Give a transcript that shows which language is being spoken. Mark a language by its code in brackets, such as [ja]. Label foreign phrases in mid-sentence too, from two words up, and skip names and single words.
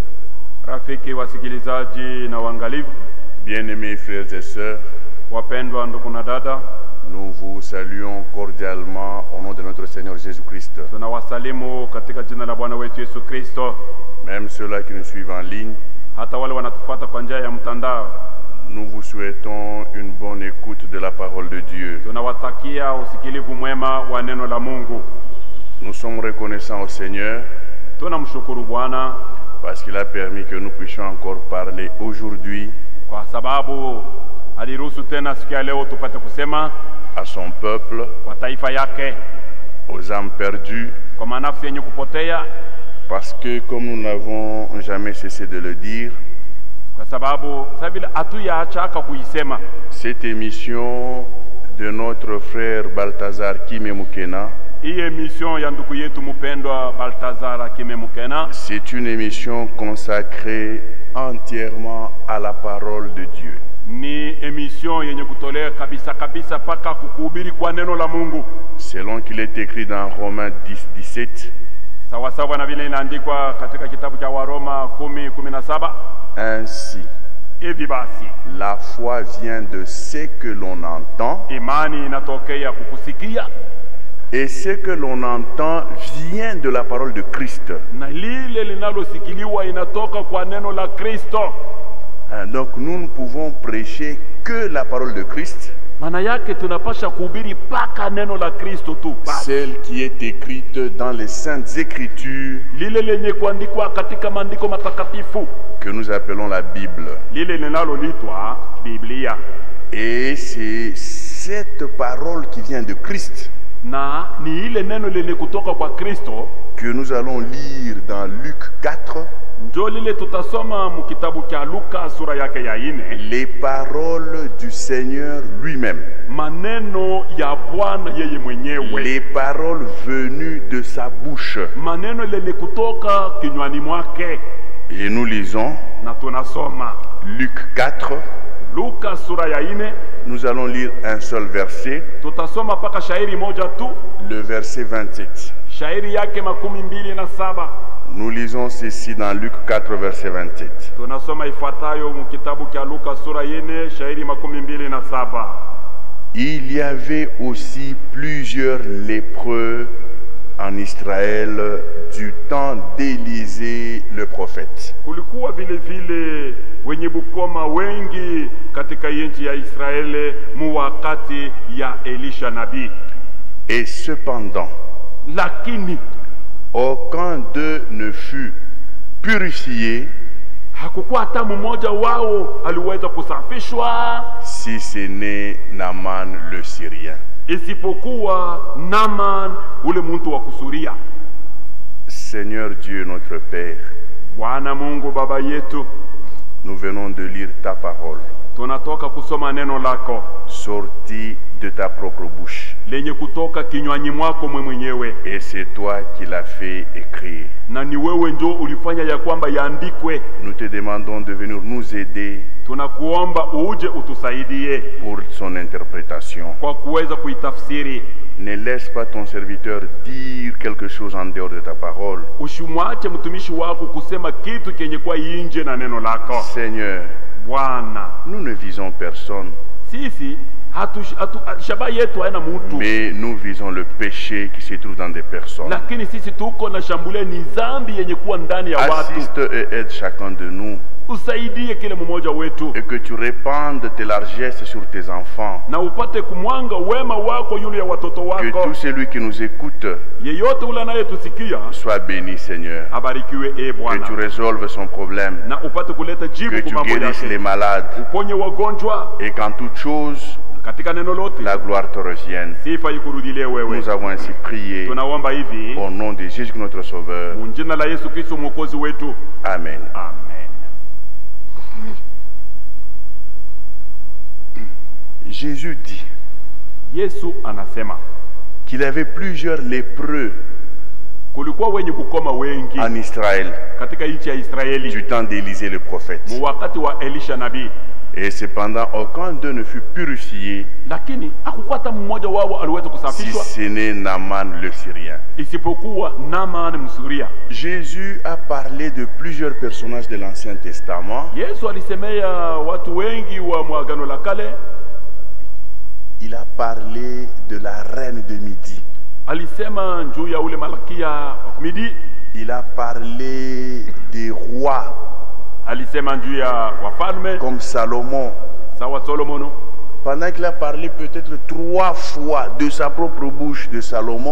[sw] rafiki wasikilizaji na waangalifu, [fr] bien-aimés frères et sœurs, [sw] wapendwa ndugu na dada, [fr] nous vous saluons cordialement au nom de notre Seigneur Jésus-Christ. [sw] tunawasalimu katika jina la Bwana wetu Yesu Kristo. [fr] Même ceux-là qui nous suivent en ligne, [sw] Hata wale wanatufuata kwa njia ya mtandao, [fr] nous vous souhaitons une bonne écoute de la parole de Dieu. [sw] tunawatakia usikilivu mwema wa neno la Mungu. [fr] Nous sommes reconnaissants au Seigneur [sw] Tunamshukuru Bwana [fr] parce qu'il a permis que nous puissions encore parler aujourd'hui [sw] kwa sababu aliruhusu tena siku ya leo tupate kusema [fr] à son peuple, [sw] kwa taifa yake, [fr] aux âmes perdues, [sw] kwa manafsi yenye kupotea, [fr] parce que comme nous n'avons jamais cessé de le dire, [sw] kwa sababu sabila hatuyaacha kuisema. [fr] cette émission de notre frère Balthazar Kimemukena, [sw] Hii emission ya ndugu yetu mpendwa Balthazar Kimemukena, [fr] c'est une émission consacrée entièrement à la parole de Dieu. [sw] ni emission yenye kutolea kabisa kabisa paka kukuhubiri kwa neno la Mungu, [fr] Selon qu'il est écrit dans Romains 10:17, [sw] sawa sawa na vile inaandikwa katika kitabu cha Waroma 10:17. [fr] ainsi, [sw] Hivi basi [fr] la foi vient de ce que l'on entend, [sw] imani inatokea kukusikia, [fr] et ce que l'on entend vient de la parole de Christ. [sw] na lile linalosikiliwa inatoka kwa neno la Kristo. [fr] Donc nous ne pouvons prêcher que la parole de Christ, [sw] Maana yake tunapasha kuhubiri paka neno la Kristo tu, [fr] celle qui est écrite dans les Saintes Écritures [sw] lile lenye kuandikwa katika maandiko matakatifu, [fr] que nous appelons la Bible. [sw] lile linaloitwa Biblia. [fr] Et c'est cette parole qui vient de Christ [sw] Na ni ile neno lenye kutoka kwa Kristo [fr] que nous allons lire dans Luc 4, [sw] ndio lile tutasoma mkitabu cha Luka sura yake ya 4, [fr] les paroles du Seigneur lui-même, [sw] maneno ya Bwana yeye mwenyewe, [fr] les paroles venues de sa bouche. [sw] maneno lenye kutoka kinywani mwake. [fr] Et nous lisons [sw] Na tunasoma [fr] Luc 4, [sw] Luka sura ya 4, [fr] nous allons lire un seul verset, [sw] tutasoma paka shairi moja tu, [fr] le verset 27. [sw] shairi yake 27. [fr] Nous lisons ceci dans Luc 4, verset 27. [sw] Tunasoma ifuatayo mkitabu cha Luka sura 4 shairi 27. [fr] Il y avait aussi plusieurs lépreux en Israël du temps d'Élisée le prophète. [sw] Kulikuwa vile vile wenye bukoma wengi katika nchi ya Israeli mu wakati ya Elisha nabii. [fr] Et cependant, [sw] Lakini [fr] aucun d'eux ne fut purifié [sw] hakukuwa hata mmoja wao aliweza kusafishwa [fr] si ce n'est Naaman le Syrien. [sw] isipokuwa Naaman ule muntu wa kusuria. [fr] Seigneur Dieu notre Père, [sw] Bwana Mungu baba yetu, [fr] nous venons de lire ta parole, [sw] tunatoka kusoma neno lako [fr] sortie de ta propre bouche. [sw] lenye kutoka kinywani mwako mwenyewe, [fr] Et c'est toi qui l'as fait écrire. [sw] na ni wewe ndio ulifanya ya kwamba yaandikwe. [fr] Nous te demandons de venir nous aider [sw] Tunakuomba uje utusaidie [fr] pour son interprétation. [sw] kwa kuweza kuitafsiri. [fr] Ne laisse pas ton serviteur dire quelque chose en dehors de ta parole. [sw] Usimwache mtumishi wako kusema kitu kenye kwa inje na neno lako. [fr] Seigneur, [sw] Bwana, [fr] nous ne visons personne. [sw] sisi shaba yetu haina mtu, [fr] mais nous visons le péché qui se trouve dans des personnes. [sw] lakini sisi tuko na shambulia ni dhambi yenye kuwa ndani ya watu. [fr] Assiste et aide chacun de nous, [sw] Usaidie kila mmoja wetu, [fr] et que tu répandes tes largesses sur tes enfants. [sw] na upate kumwanga wema wako yule ya watoto [fr] Que [sw] wako. [fr] tout celui qui nous écoute [sw] Yeyote ule anayetusikia [fr] soit béni, Seigneur. [sw] abarikiwe, [fr] Que [sw] Bwana, [fr] tu résolves son problème, [sw] na upate kuleta [fr] que [sw] jibu [fr] tu [sw] kwa mambo [fr] guérisses les [sw] yake, [fr] malades, [sw] uponye wagonjwa, [fr] et qu'en toute chose, [sw] katika neno lote [fr] la gloire te revienne. [sw] sifa ikurudilie wewe. [fr] Nous avons ainsi prié [sw] Tunaomba hivi [fr] au nom de Jésus notre Sauveur. [sw] mu jina la Yesu Kristo mwokozi wetu, [fr] Amen. [sw] amen. [fr] Jésus dit [sw] Yesu anasema [fr] qu'il avait plusieurs lépreux [sw] kulikuwa wenye bukoma wengi [fr] en Israël [sw] katika nchi ya Israeli [fr] du temps d'Élisée le prophète. [sw] mu wakati wa Elisha nabii, [fr] Et cependant, aucun d'eux ne fut purifié [sw] lakini hakukuwa hata mmoja wao aliweza [fr] si [sw] kusafishwa [fr] ce n'est Naaman le Syrien. [sw] isipokuwa Naaman Msuria. [fr] Jésus a parlé de plusieurs personnages de l'Ancien Testament. [sw] Yesu alisemea watu wengi wa mwagano la kale. [fr] Il a parlé de la reine de Midi. [sw] Alisema juu ya ule malkia wa Midi. [fr] Il a parlé des rois [sw] Alisema juu ya wafalme [fr] comme Salomon. [sw] sawa Solomono. [fr] Pendant qu'il a parlé peut-être 3 fois de sa propre bouche de Salomon,